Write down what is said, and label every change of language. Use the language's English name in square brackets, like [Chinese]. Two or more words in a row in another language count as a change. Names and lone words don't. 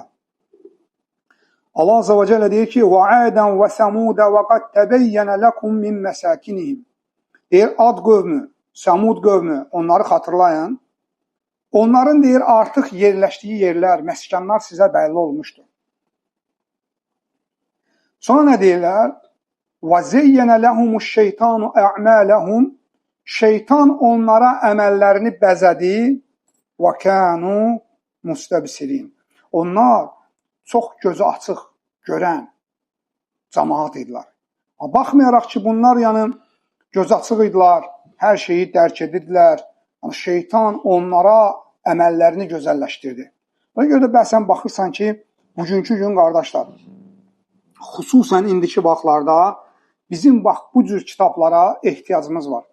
[Azerbaijani] Allah [Arabic] عز وجل [Azerbaijani] deyir ki: [Arabic] "وعادا وثمود وقد تبين لكم من مساكنهم." [Azerbaijani] Deyir, Ad qövmü, Səmud qövmü, onları xatırlayın. Onların deyir, artıq yerləşdiyi yerlər, məskanlar sizə bəlli olmuşdur. Sonra nə deyirlər? [Arabic] وَزَيَّنَ لَهُمُ الشَّيْطَانُ أَعْمَالَهُمْ [Azerbaijani] Şeytan onlara əməllərini bəzədi. [Arabic] وَكَانُوا مُسْتَبْسِرِينَ [Azerbaijani] Onlar çox gözü açıq, görən cəmaat idilər. Baxmayaraq ki, bunlar yəni göz açıq idilər, hər şeyi dərk edirdilər. Yəni, şeytan onlara əməllərini gözəlləşdirdi. Ona görə də bəsən baxırsan ki, bugünkü gün qardaşlar, xüsusən indiki vaxtlarda bizim bax bu cür kitablara ehtiyacımız var.